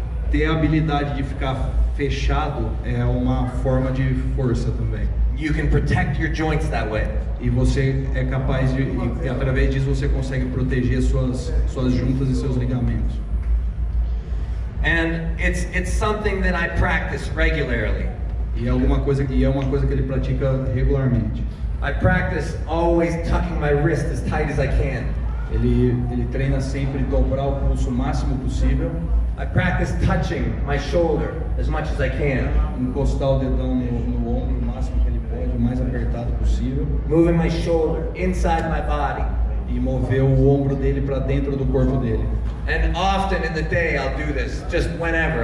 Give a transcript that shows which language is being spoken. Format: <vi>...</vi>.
<pt>Ter a habilidade de ficar fechado é uma forma de força também.</pt> <en>You can protect your joints that way.</en> <pt>E você é capaz de, e através disso você consegue proteger suas juntas e seus ligamentos.</pt> <en>And it's something that I practice regularly.</en> <pt>E é uma coisa que ele pratica regularmente.</pt> <en>I practice always tucking my wrist as tight as I can.</en> <pt>Ele treina sempre dobrar o pulso o máximo possível.</pt> <en>I practice touching my shoulder as much as I can.</en> <pt>Encostar o dedão no ombro o máximo que ele pode, o mais apertado possível.</pt> <en>Moving my shoulder inside my body.</en> <pt>E mover o ombro dele para dentro do corpo dele.</pt> <en>And often in the day I'll do this, just whenever.</en>